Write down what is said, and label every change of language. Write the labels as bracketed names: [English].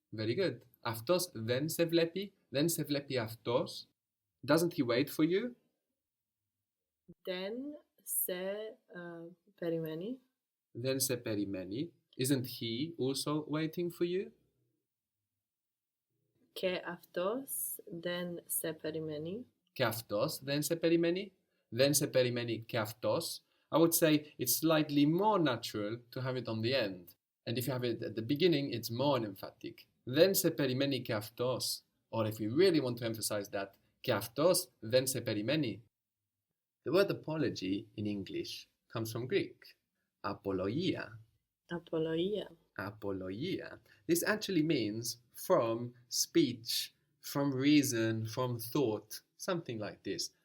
[English] Very good. [Greek] Αυτός δεν σε βλέπει. Δεν σε βλέπει αυτός. [English] Doesn't he wait for you? [Greek] Δεν σε περιμένει. Δεν σε περιμένει. [English] Isn't he also waiting for you? [Greek] Και αυτός δεν σε περιμένει. Και αυτός δεν σε περιμένει. Δεν σε περιμένει και αυτός. [English] I would say it's slightly more natural to have it on the end. And if you have it at the beginning, it's more emphatic. [Greek] Δεν σε περιμένει και αυτός. [English] Or if we really want to emphasize that, [Greek] και αυτός δεν σε περιμένει. [English] The word apology in English comes from Greek. Apologia. [Greek] Απολογία. Apologia. [English] This actually means from speech, from reason, from thought, something like this.